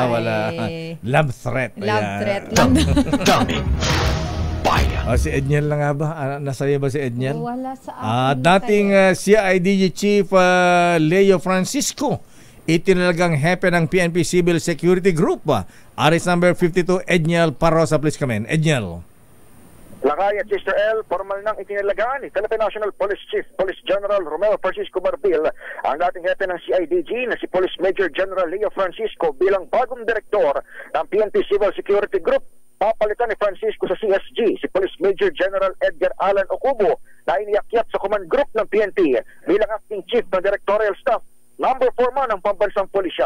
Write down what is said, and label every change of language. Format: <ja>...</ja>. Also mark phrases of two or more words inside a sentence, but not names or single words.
<en>Wala. Love threat. Threat.</en> <tl>Daming bayan. Si Edniel na nga ba? Nasaya ba si Edniel? Wala sa akin. Dating CIDG Chief Leo Francisco, itinalagang hepe ng PNP Civil Security Group.</tl> <en>Aris number 52, Edniel Parosa. Please come in. Edniel.</en> <tl>Lakay at Sister L, formal nang itinalagaan ni Philippine National Police Chief Police General Romeo Francisco Marbil ang dating hepe ng CIDG na si Police Major General Leo Francisco bilang bagong direktor ng PNP Civil Security Group. Papalitan ni Francisco sa CSG si Police Major General Edgar Alan Ocubo na iniakyat sa command group ng PNP bilang acting chief ng directorial staff, number 4 man ng pambansang pulisya.</tl>